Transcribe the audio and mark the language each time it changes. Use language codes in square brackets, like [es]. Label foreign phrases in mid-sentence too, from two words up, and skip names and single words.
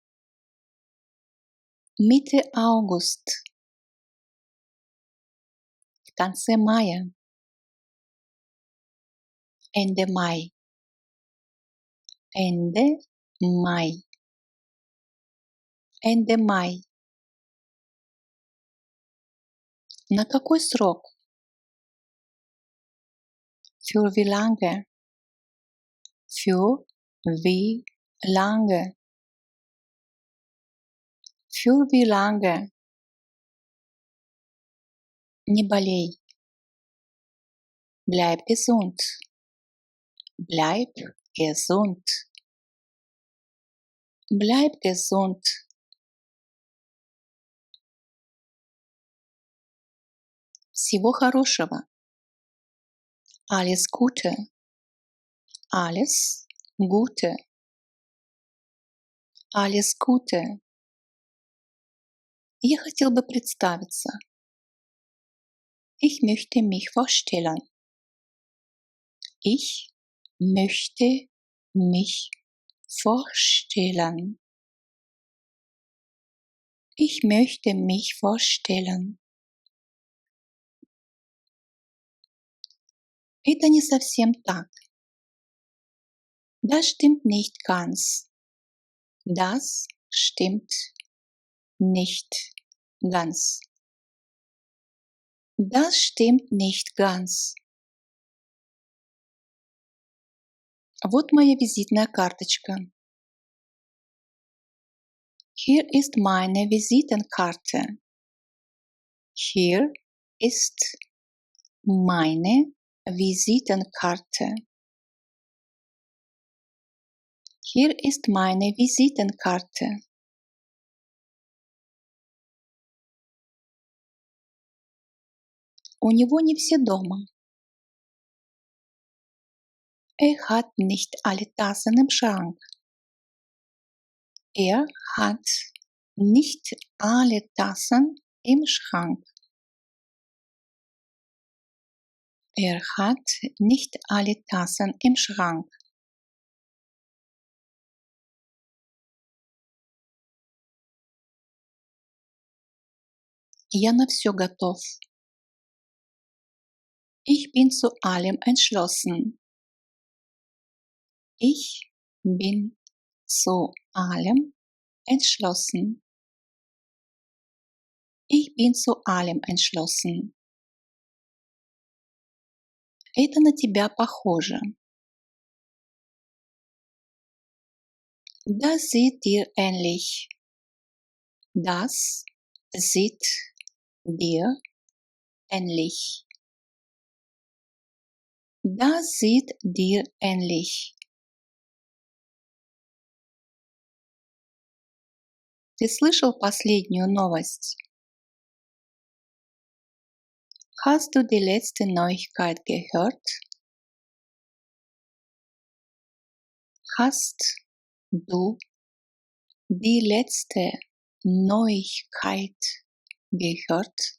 [de] Mitte August, [ru] в конце мая, [de] Ende Mai, Ende Mai, Ende Mai. [ru] На какой срок? [de] Für wie lange? Für wie lange? Für wie lange? [ru] Не болей. [de] Bleib gesund. Bleib gesund. Bleib gesund. [ru] Всего хорошего. [de] Alles Gute. Alles Gute. Alles Gute. [ru] Я хотел бы представиться. [de] Ich möchte mich vorstellen. Ich möchte mich vorstellen. Ich möchte mich vorstellen. [ru] Это не совсем так. [de] Das stimmt nicht ganz. Das stimmt nicht ganz. Das stimmt nicht ganz. [ru] Вот моя визитная карточка. [de] Hier ist meine Visitenkarte. Hier ist meine Visitenkarte. Hier ist meine Visitenkarte. [ru] У него не все дома. [de] Hat nicht alle Tassen im Schrank. Er hat nicht alle Tassen im Schrank. Er hat nicht alle Tassen im Schrank. [ru] Я на все готов. [de] Ich bin zu allem entschlossen. Ich bin zu allem entschlossen. Ich bin zu allem entschlossen. [ru] Это на тебя похоже. [de] Das sieht dir ähnlich. Das sieht dir ähnlich. Das sieht dir ähnlich. [ru] Ты слышал последнюю новость? [de] Hast du die letzte Neuigkeit gehört? Hast du die letzte Neuigkeit gehört?